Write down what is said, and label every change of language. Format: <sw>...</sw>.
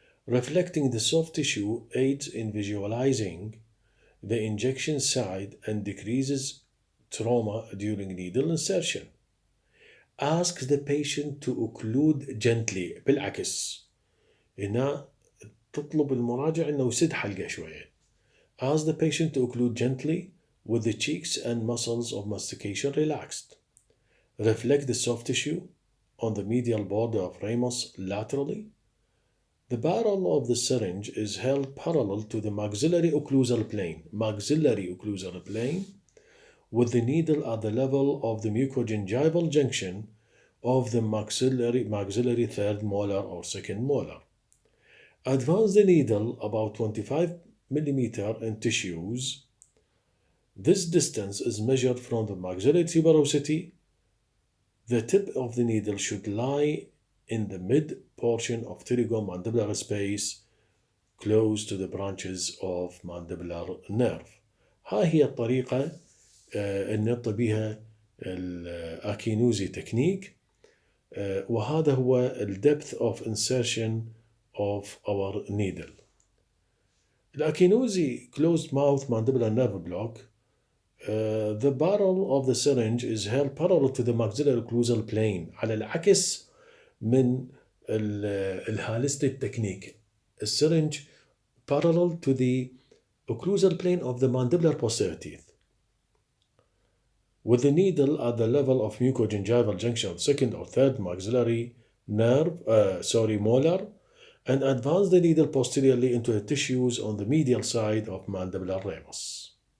<en>Reflecting the soft tissue aids in visualizing the injection site and decreases trauma during needle insertion. Ask the patient to occlude gently.</en> <ar>بالعكس هنا تطلب المراجع انه يسد حلقه شويه.</ar> <en>Ask the patient to occlude gently with the cheeks and muscles of mastication relaxed. Reflect the soft tissue on the medial border of ramus laterally. The barrel of the syringe is held parallel to the maxillary occlusal plane, with the needle at the level of the mucogingival junction of the maxillary third molar or second molar. Advance the needle about 25 mm in tissues. This distance is measured from the maxillary tuberosity. The tip of the needle should lie in the mid portion of pterygomandibular space close to the branches of mandibular nerve.</en> <ar>هاي هي الطريقة اللي نطي بها الأكينوزي تكنيك، وهذا هو ال</ar> <en>depth of insertion of our needle. الأكينوزي closed mouth mandibular nerve block. The barrel of the syringe is held parallel to the maxillary occlusal plane</en> <ar>على العكس من الهالستيك تكنيك.</ar> <en>السرنج parallel to the occlusal plane of the mandibular posterior teeth, with the needle at the level of mucogingival junction of second or third maxillary molar, and advance the needle posteriorly into the tissues on the medial side of mandibular ramus.</en>